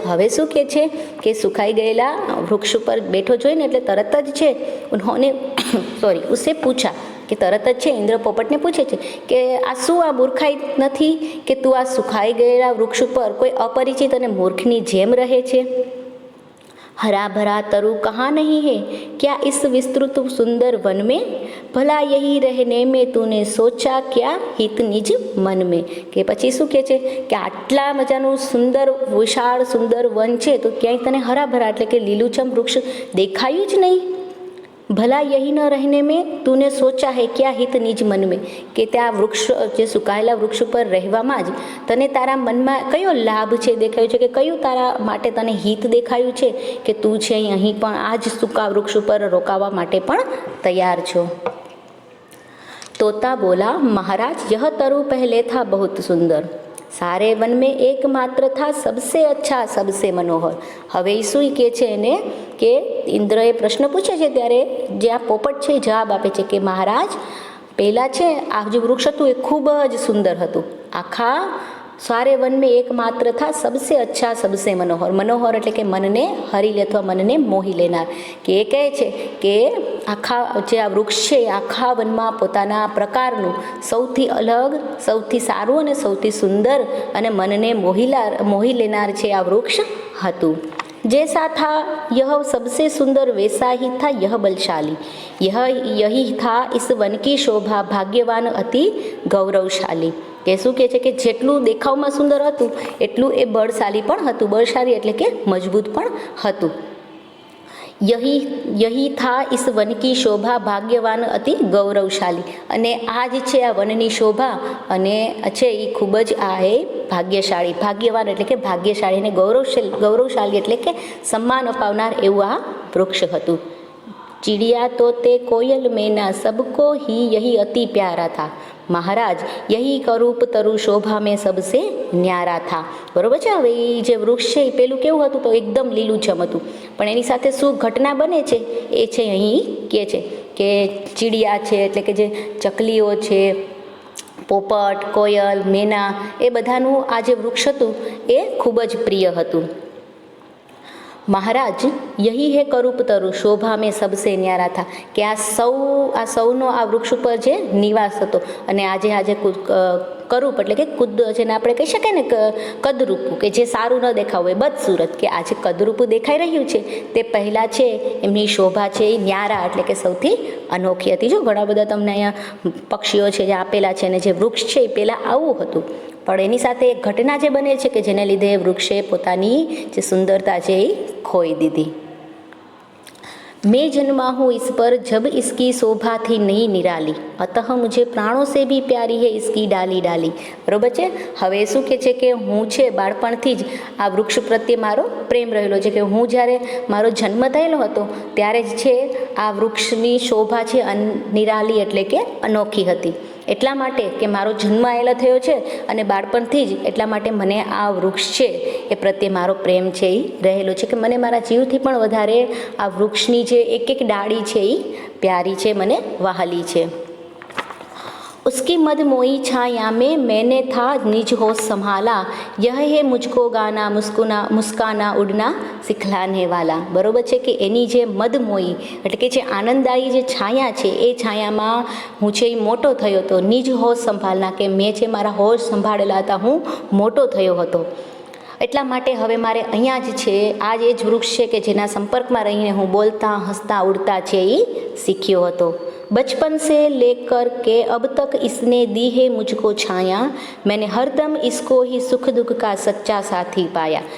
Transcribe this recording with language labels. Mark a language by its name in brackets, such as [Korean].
[Gujarati] હવે શું કે છે કે સુકાઈ ગયેલા વૃક્ષ ઉપર બેઠો જોઈને એટલે તરત જ છે [Hindi] ઉન્હોને ઉસે પૂછા, [Gujarati] કે તરત જ છે ઇન્દ્ર પોપટને પૂછે છે કે આ શું આ મૂર્ખાઈ નથી કે તું આ સુકાઈ ગયેલા વૃક્ષ ઉપર કોઈ અપરિચિત અને મૂર્ખની જેમ રહે છે? [Hindi] हरा भरा तरु कहाँ नहीं है, क्या इस विस्तृत सुंदर वन में, भला यही रहने में तूने सोचा क्या हित निज मन में. [Gujarati] કે પછી શું કહે છે કે આટલા મજાનું સુંદર વિશાળ સુંદર વન છે તો ક્યાંય તને હરાભરા એટલે કે લીલુંછમ વૃક્ષ દેખાયું જ નહીં. [Hindi] ભલા યહી ન રહેને મેં તુને સોચા હે ક્યાં હિત નિજ મન મેં, [Gujarati] કે ત્યાં વૃક્ષ જે સુકાયેલા વૃક્ષ ઉપર રહેવામાં જ તને તારા મનમાં કયો લાભ છે દેખાયું છે, કે કયું તારા માટે તને હિત દેખાયું છે કે તું છે અહીં પણ આ જ સૂકા વૃક્ષ ઉપર રોકાવા માટે પણ તૈયાર છો. [Hindi] तोता बोला महाराज यह तरु पहले था बहुत सुंदर, सारे वन में एकमात्र था सबसे अच्छा सबसे मनोहर. [Gujarati] હવે શું કહે છે એને કે ઇન્દ્રએ પ્રશ્ન પૂછે છે ત્યારે જે આ પોપટ છે જવાબ આપે છે કે મહારાજ પહેલાં છે આ જે વૃક્ષ હતું એ ખૂબ જ સુંદર હતું. આખા [Hindi] सारे वन में एकमात्र था सबसे अच्छा सबसे मनोहर. [Gujarati] मनोहर એટલે કે મનને હરી લે અથવા મનને મોહી લેનાર. કે એ કહે છે કે આખા જે આ વૃક્ષ છે આખા વનમાં પોતાના પ્રકારનું સૌથી અલગ, સૌથી સારું અને સૌથી સુંદર અને મનને મોહી લેનાર છે આ વૃક્ષ હતું. [Hindi] जैसा था यह सबसे सुंदर वैसा ही था यह बलशाली, यही था इस वन की शोभा भाग्यवान अति गौरवशाली. [Gujarati] કે શું કહે છે કે જેટલું દેખાવમાં સુંદર હતું એટલું એ બળશાલી પણ હતું. બળશાલી એટલે કે મજબૂત પણ હતું. [Hindi] यही था इस वन की शोभा भाग्यवान अति गौरवशाली. [Gujarati] અને આ જ છે આ વનની શોભા અને છે એ ખૂબ જ આ એ ભાગ્યશાળી. ભાગ્યવાન એટલે કે ભાગ્યશાળી અને ગૌરવશાળી એટલે કે સન્માન અપાવનાર એવું આ વૃક્ષ હતું. [Hindi] चिड़िया तोते कोयल मैना सबको ही यही अति प्यारा था, महाराज यही करूप तरु शोभा में सबसे न्यारा था. [Gujarati] બરોબર છે. હવે એ જે વૃક્ષ છે એ પેલું કેવું હતું તો એકદમ લીલુંછમ હતું, પણ એની સાથે શું ઘટના બને છે એ છે અહીં કહે છે કે ચીડિયા છે એટલે કે જે ચકલીઓ છે, પોપટ, કોયલ, મેના એ બધાનું આ જે વૃક્ષ હતું એ ખૂબ જ પ્રિય હતું. [Hindi] મહારાજ યહી હે કરૂપ તરુ શોભા મેં સબસે ન્યારા થા, [Gujarati] કે આ સૌનો આ વૃક્ષ ઉપર જે નિવાસ હતો અને આજે કરૂપ એટલે કે કુદ જેને આપણે કહી શકીએ ને કદરૂપું, કે જે સારું ન દેખાવું હોય બદસુરત, કે આજે કદરૂપું દેખાઈ રહ્યું છે તે પહેલાં છે એમની શોભા છે એ ન્યારા એટલે કે સૌથી અનોખી હતી. જો ઘણા બધા તમને અહીંયા પક્ષીઓ છે જે આપેલા છે અને જે વૃક્ષ છે એ પહેલાં આવું હતું, પણ એની સાથે એક ઘટના જે બને છે કે જેને લીધે વૃક્ષે પોતાની જે સુંદરતા છે એ ખોઈ દીધી. [Hindi] मैं जन्मा हूँ इस पर जब इसकी शोभा थी नहीं निराली, अतः मुझे प्राणों से भी प्यारी है इसकी डाली डाली. [Gujarati] બરોબર છે. હવે શું કહે છે કે હું છે બાળપણથી જ આ વૃક્ષ પ્રત્યે મારો પ્રેમ રહેલો છે, કે હું જ્યારે મારો જન્મ થયેલો હતો ત્યારે જ છે આ વૃક્ષની શોભા છે નિરાલી એટલે કે અનોખી હતી એટલા માટે કે મારો જન્મ આવેલો થયો છે અને બાળપણથી જ એટલા માટે મને આ વૃક્ષ છે એ પ્રત્યે મારો પ્રેમ છે એ રહેલો છે, કે મને મારા જીવથી પણ વધારે આ વૃક્ષની જે એક એક ડાળી છે એ પ્યારી છે, મને વહાલી છે. [Hindi] उसकी मद मोई छाया में मैंने था निज होश संभाला, यह है मुझको गाना मुस्काना उड़ना सिखलाने वाला. [Gujarati] બરોબર છે કે એની જે મદ મોઈ એટલે કે જે આનંદદાયી જે છાયા છે એ છાયામાં હું છે એ મોટો થયો હતો. [Hindi] નિજ હોશ સંભાળના [Gujarati] કે મેં છે મારા હોશ સંભાળેલા હતા, હું મોટો થયો હતો. એટલા માટે હવે મારે અહીંયા જ છે આ જ એ જ વૃક્ષ છે કે જેના સંપર્કમાં રહીને હું બોલતા હસતા ઉડતા છે એ શીખ્યો હતો. [Hindi] बचपन से लेकर के अब तक इसने दी है मुझको छाया, मैंने हरदम इसको ही सुख दुख का सच्चा साथी पाया.